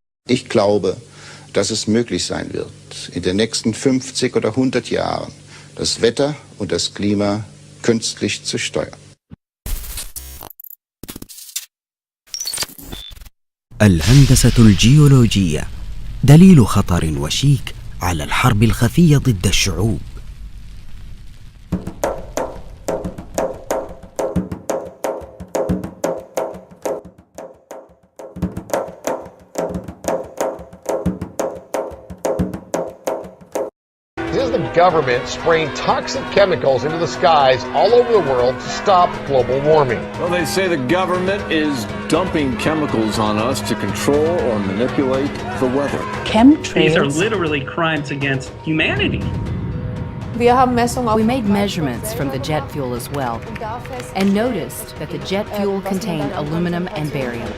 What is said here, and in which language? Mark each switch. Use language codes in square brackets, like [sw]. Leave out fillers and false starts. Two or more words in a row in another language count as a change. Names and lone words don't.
[de] Ich glaube, dass es möglich sein wird, in den nächsten 50 oder 100 Jahren das Wetter und das Klima künstlich zu steuern. [ar] الهندسة الجيولوجية دليل خطر وشيك على الحرب الخفية ضد الشعوب. [en] This is the government spraying toxic chemicals into the skies all over the world to stop global warming. Well, they say the government is dumping chemicals on us to control or manipulate the weather. Chemtrails. These are literally crimes against humanity. We made measurements from the jet fuel as well and noticed that the jet fuel contained aluminum and barium.